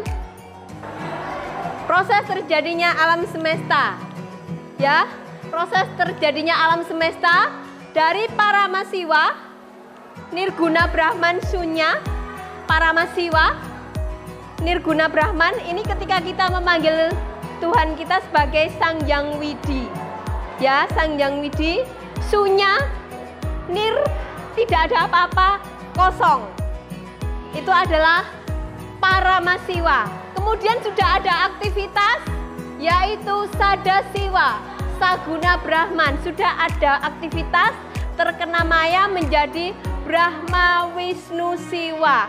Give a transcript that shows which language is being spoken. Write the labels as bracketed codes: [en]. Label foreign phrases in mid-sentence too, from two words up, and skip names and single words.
[id] Proses terjadinya alam semesta. Ya, proses terjadinya alam semesta dari Paramasiwa, Nirguna Brahman Sunya, Paramasiwa, Nirguna Brahman, ini ketika kita memanggil Tuhan kita sebagai Sang Hyang Widi. Ya, Sang Hyang Widi, Sunya, Nir, tidak ada apa-apa, kosong. Itu adalah Paramasiwa. Kemudian sudah ada aktivitas, yaitu Sadasiwa, Saguna Brahman. Sudah ada aktivitas, terkena maya menjadi Brahma Wisnu Siwa.